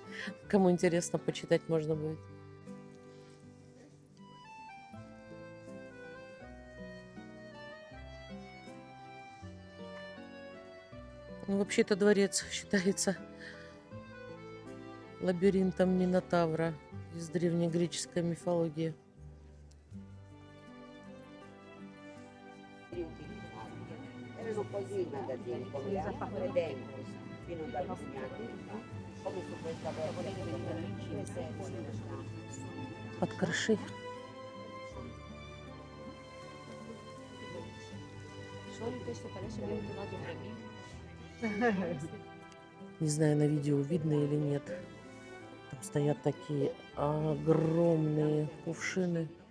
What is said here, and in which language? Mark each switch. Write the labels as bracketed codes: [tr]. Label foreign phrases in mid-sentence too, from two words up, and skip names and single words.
[ru] Кому интересно, почитать можно будет. Ну, вообще-то дворец считается лабиринтом Минотавра из древнегреческой мифологии. [it] Erano così i magazzini, come le acque dentro, fino a anni fa, come su questa porta che [ru] Под крышей. Не знаю, на видео видно или нет. Там стоят такие огромные кувшины.